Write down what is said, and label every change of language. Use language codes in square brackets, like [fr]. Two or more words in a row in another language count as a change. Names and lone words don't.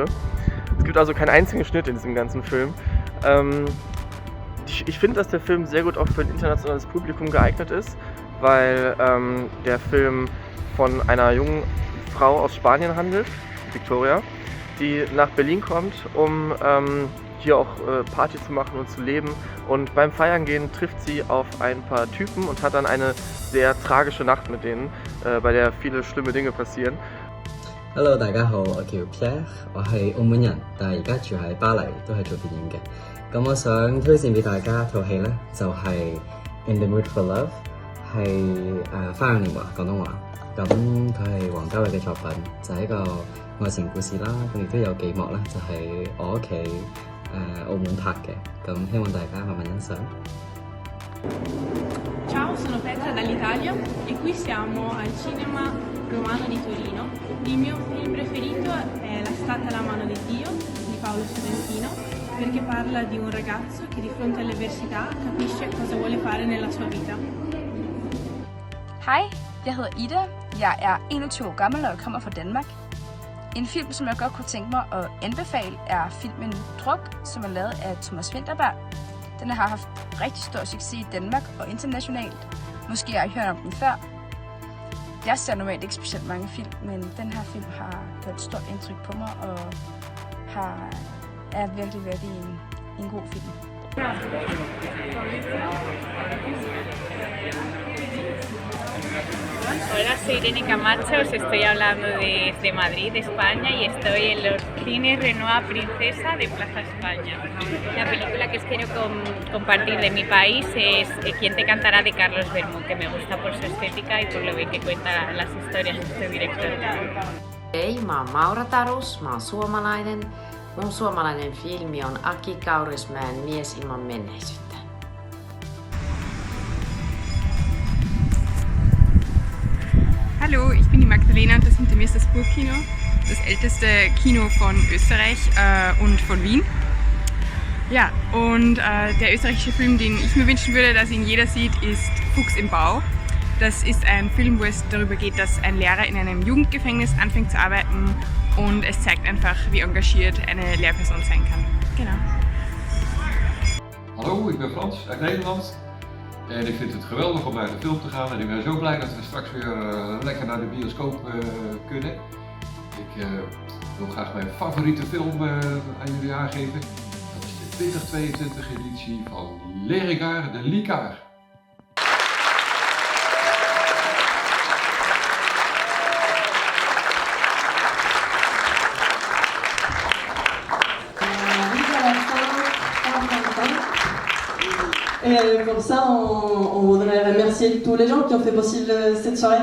[de] Es gibt also keinen einzigen Schnitt in diesem ganzen Film. Ich finde, dass der Film sehr gut auch für ein internationales Publikum geeignet ist, weil der Film von einer jungen Frau aus Spanien handelt, Victoria, die nach Berlin kommt, um hier auch Party zu machen und zu leben. Und beim Feiern gehen trifft sie auf ein paar Typen und hat dann eine sehr tragische Nacht mit denen, bei der viele schlimme Dinge passieren. [yue] Hello， 大家好，我叫 Pierre， 我係澳門人，但係而家住喺巴黎，都係做電影嘅。咁我想推薦俾大家套戲呢，就係 In the Mood for Love，係花樣年華廣東話。咁佢係王家衛嘅作品，就係一個愛情故事啦。咁亦都有幾幕呢，就係我屋企澳門拍嘅。咁希望大家慢慢欣賞。 [it] Ciao, sono Petra dall'Italia e qui siamo al cinema Romano romano di Torino. Il mio film preferito è La stata alla mano di Dio di Paolo Sorrentino, perché parla di un ragazzo che di fronte all'avversità capisce cosa vuole fare nella sua vita. [da] Hej, jeg hedder Ida. Jeg er 21 år gammel, og jeg kommer fra Danmark. En film, som jeg godt kunne tænke mig at anbefale, er filmen Druk, som er lavet af Thomas Vinterberg. Den har haft rigtig stor succes i Danmark og internationalt. Måske har I hørt om den før. Jeg ser normalt ikke specielt mange film, men den her film har gjort et stort indtryk på mig, og er virkelig en god film. [es] Hola, soy Irene Camacho, os estoy hablando desde Madrid, España, y estoy en los cines Renoir Princesa de Plaza España. La película que os quiero compartir de mi país es Quien te cantará de Carlos Bermú, que me gusta por su estética y por lo bien que cuenta las historias de este director. [fi] Hei, mä oon Maura Tarus, mä oon suomalainen. Mun suomalainen filmi on Aki Kaurismäen Mies ilman menneisyyttä. [de] Hallo, ich bin die Magdalena und das hinter mir ist das Burgkino, das älteste Kino von Österreich und von Wien. Ja, und der österreichische Film, den ich mir wünschen würde, dass ihn jeder sieht, ist Fuchs im Bau. Das ist ein Film, wo es darüber geht, dass ein Lehrer in einem Jugendgefängnis anfängt zu arbeiten und es zeigt einfach, wie engagiert eine Lehrperson sein kann. Genau. [nl] Hallo, ik ben Frans uit Nederland. En ik vind het geweldig om naar de film te gaan en ik ben zo blij dat we straks weer lekker naar de bioscoop kunnen. Ik wil graag mijn favoriete film aan jullie aangeven. Dat is de 2022 editie van Les Regards de l'Icare. [fr] Et pour ça, on voudrait remercier tous les gens qui ont fait possible cette soirée.